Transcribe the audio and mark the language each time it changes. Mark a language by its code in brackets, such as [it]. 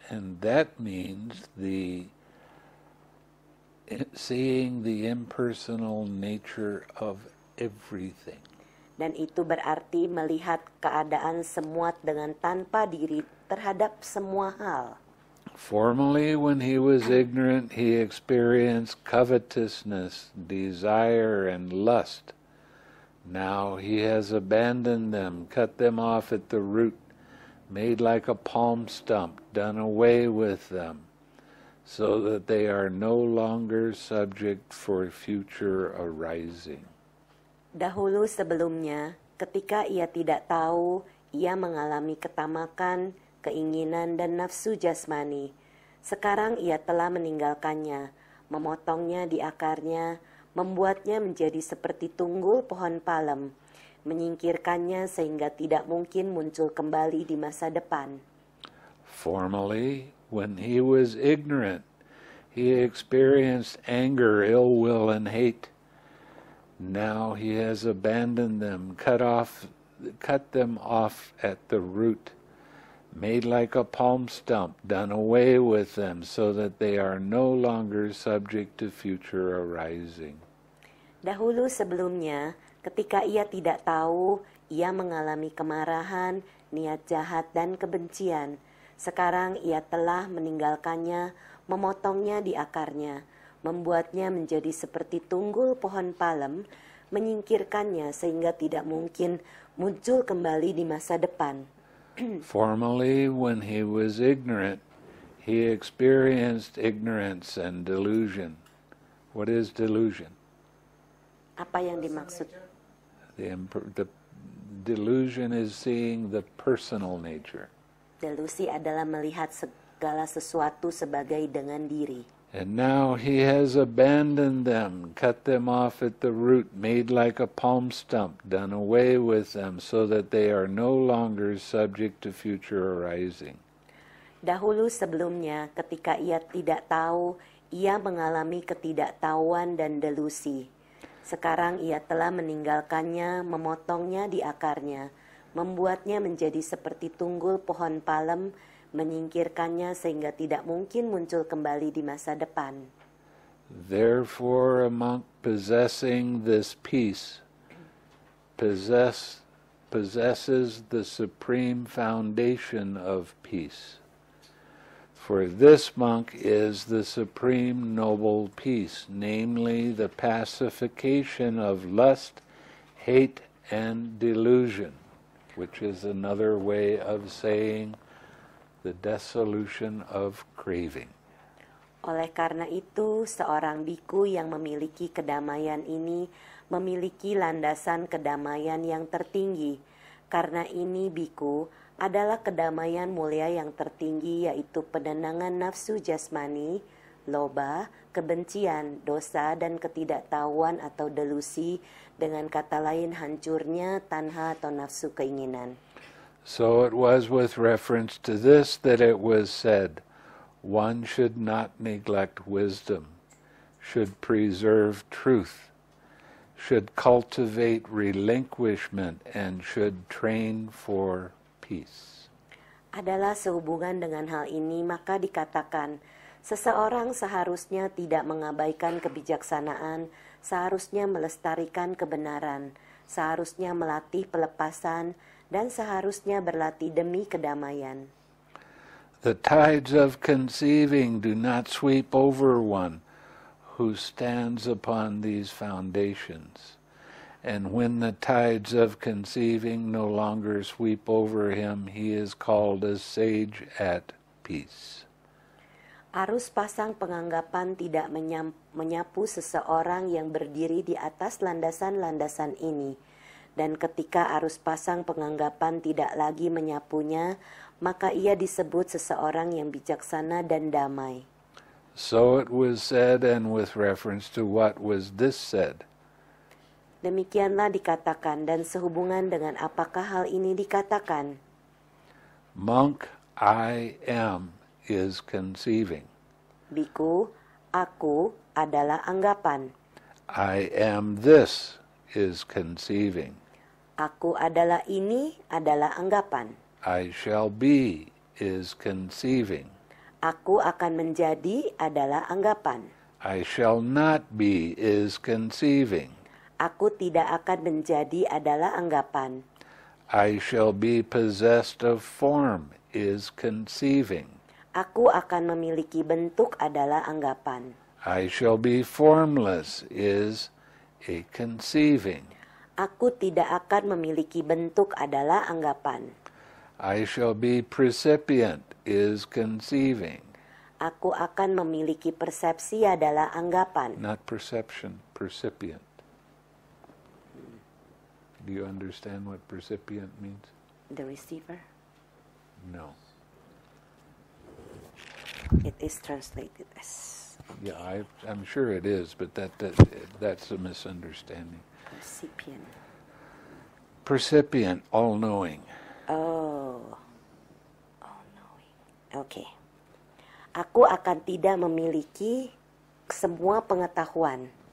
[en] And that means the seeing the impersonal nature of everything. [id] Dan itu berarti melihat keadaan semua dengan tanpa diri terhadap semua hal. [en] Formerly, when he was ignorant, he experienced covetousness, desire, and lust. Now he has abandoned them, cut them off at the root, made like a palm stump, done away with them, so that they are no longer subject for future arising. [id] Dahulu sebelumnya, ketika ia tidak tahu, ia mengalami ketamakan, keinginan, dan nafsu jasmani. Sekarang ia telah meninggalkannya, memotongnya di akarnya, membuatnya menjadi seperti tunggul pohon palem, menyingkirkannya sehingga tidak mungkin muncul kembali di masa depan. [en] Formerly, when he was ignorant, he experienced anger, ill will, and hate. Now he has abandoned them, cut them off at the root, made like a palm stump, done away with them, so that they are no longer subject to future arising. [id] Dahulu sebelumnya, ketika ia tidak tahu, ia mengalami kemarahan, niat jahat, dan kebencian. Sekarang ia telah meninggalkannya, memotongnya di akarnya, membuatnya menjadi seperti tunggul pohon palem, menyingkirkannya sehingga tidak mungkin muncul kembali di masa depan. [en] Formerly, when he was ignorant, he experienced ignorance and delusion. What is delusion? [id] Apa yang dimaksud? [en] The delusion is seeing the personal nature. [id] Delusi adalah melihat segala sesuatu sebagai dengan diri. [en] And now he has abandoned them, cut them off at the root, made like a palm stump, done away with them, so that they are no longer subject to future arising. [id] Dahulu sebelumnya, ketika ia tidak tahu, ia mengalami ketidaktahuan dan delusi. Sekarang ia telah meninggalkannya, memotongnya di akarnya, membuatnya menjadi seperti tunggul pohon palem, menyingkirkannya sehingga tidak mungkin muncul kembali di masa depan. [en] Therefore, a monk possessing this peace possesses the supreme foundation of peace. For this monk is the supreme noble peace, namely the pacification of lust, hate, and delusion, which is another way of saying the dissolution of craving. [id] Oleh karena itu, seorang biku yang memiliki kedamaian ini memiliki landasan kedamaian yang tertinggi. Karena ini biku adalah kedamaian mulia yang tertinggi, yaitu penenangan nafsu jasmani, loba, kebencian, dosa, dan ketidaktahuan atau delusi, dengan kata lain hancurnya tanha atau nafsu keinginan. [en] So it was with reference to this that it was said, one should not neglect wisdom, should preserve truth, should cultivate relinquishment, and should train for peace. [id] Adalah sehubungan dengan hal ini, maka dikatakan, seseorang seharusnya tidak mengabaikan kebijaksanaan, seharusnya melestarikan kebenaran, seharusnya melatih pelepasan, dan seharusnya berlatih demi kedamaian. [en] The tides of conceiving do not sweep over one who stands upon these foundations. And when the tides of conceiving no longer sweep over him, he is called a sage at peace. [id] Arus pasang penganggapan tidak menyapu seseorang yang berdiri di atas landasan-landasan ini. Dan ketika arus pasang penganggapan tidak lagi menyapunya, maka ia disebut seseorang yang bijaksana dan damai. [en] So it was said, and with reference to what was this said? [id] Demikianlah dikatakan, dan sehubungan dengan apakah hal ini dikatakan? [en] Monk, I am is conceiving. [id] Biku, aku adalah anggapan. [en] I am this is conceiving. [id] Aku adalah ini adalah anggapan. [en] I shall be is conceiving. [id] Aku akan menjadi adalah anggapan. [en] I shall not be is conceiving. [id] Aku tidak akan menjadi adalah anggapan. [en] I shall be possessed of form is conceiving. [id] Aku akan memiliki bentuk adalah anggapan. [en] I shall be formless is a conceiving. [id] Aku tidak akan memiliki bentuk adalah anggapan. [en] I shall be percipient is conceiving. [id] Aku akan memiliki persepsi adalah anggapan. [en] Not perception, percipient. Do you understand what percipient means? The receiver. No. It is translated as Yeah, I'm sure it is, but that's a misunderstanding. percipient. Percipient, all-knowing. Oh, knowing. Oke. [id] Aku akan tidak memiliki semua pengetahuan.